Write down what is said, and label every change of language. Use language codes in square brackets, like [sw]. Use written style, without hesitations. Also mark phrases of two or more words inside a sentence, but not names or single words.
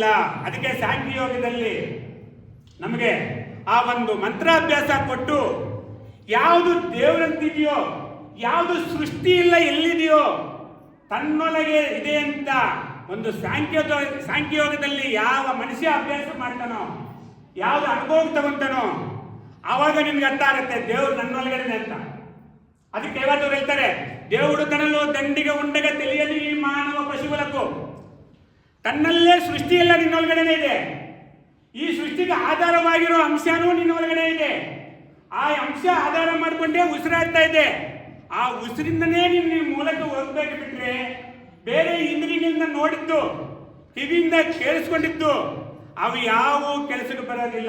[kn] ಅದಕ್ಕೆ ಸಾಂಖ್ಯ ಯೋಗದಲ್ಲಿ ನಮಗೆ ಆ ಒಂದು ಮಂತ್ರಾಭ್ಯಾಸ ಕೊಟ್ಟು ಯಾವುದು ದೇವರಂತಿದೆಯೋ, ಯಾವುದು ಸೃಷ್ಟಿ ಇಲ್ಲ ಎಲ್ಲಿದೆಯೋ ತನ್ನೊಳಗೆ ಇದೆ ಅಂತ ಒಂದು ಸಾಂಖ್ಯಯೋಗದಲ್ಲಿ ಯಾವ ಮನುಷ್ಯ ಅಭ್ಯಾಸ ಮಾಡ್ತಾನೋ, ಯಾವುದು ಅನುಭವ ತಗೊಂತಾನೋ ಆವಾಗ ನಿಮ್ಗೆ ಅರ್ಥ ಆಗುತ್ತೆ ದೇವರು ನನ್ನೊಳಗಡೆ ಅಂತ. ಅದಕ್ಕೆ ಯಾವತ್ತೂ ಹೇಳ್ತಾರೆ, [te] దేవుడు తనలో దండిగా ఉండగా తెలియని ఈ మానవ పశువులకు [kn] ತನ್ನಲ್ಲೇ ಸೃಷ್ಟಿ ಎಲ್ಲ ನಿನ್ನೊಳಗಡೆನೇ ಇದೆ. ಈ ಸೃಷ್ಟಿಗೆ ಆಧಾರವಾಗಿರೋ ಅಂಶನೂ ನಿನ್ನೊಳಗಡೆ ಇದೆ. ಆ ಅಂಶ ಆಧಾರ ಮಾಡಿಕೊಂಡೇ ಉಸಿರಾಡ್ತಾ ಇದೆ. ಆ ಉಸಿರಿಂದನೇ ನಿನ್ನ ಮೂಲಕ ಹೋಗ್ಬೇಕು. ಬಿಟ್ರೆ ಬೇರೆ ಇಂದ್ರಿಯಗಳಿಂದ ನೋಡಿದ್ದು, ಕಿವಿಯಿಂದ ಕೇಳಿಸ್ಕೊಂಡಿದ್ದು ಅವು ಯಾವ ಕೆಲಸಕ್ಕೆ ಬರೋದಿಲ್ಲ.